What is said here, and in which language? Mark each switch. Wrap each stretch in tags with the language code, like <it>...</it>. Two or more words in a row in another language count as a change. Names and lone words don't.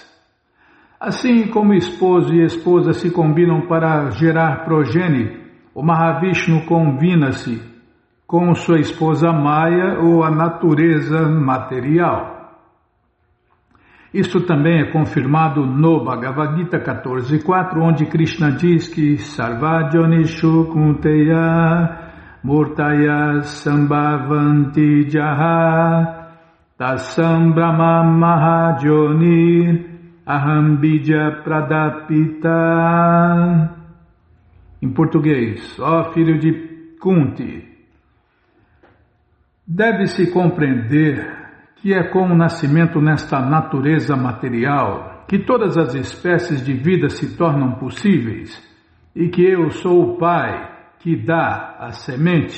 <pt>Assim como esposo e esposa se combinam para gerar progenie, o Mahavishnu combina-se com sua esposa Maya ou a natureza material. Isto também é confirmado no Bhagavad Gita 14.4, onde Krishna diz que</pt> <sa>सर्वयोनिषु कौन्तेय मूर्तयः सम्भवन्ति याः तासां ब्रह्म महद्योनिः अहं बीज प्रदः पिता.</sa> <pt>Em português, ó filho de Kunti, deve-se compreender que é com o nascimento nesta natureza material que todas as espécies de vida se tornam possíveis e que eu sou o Pai que dá a semente.</pt>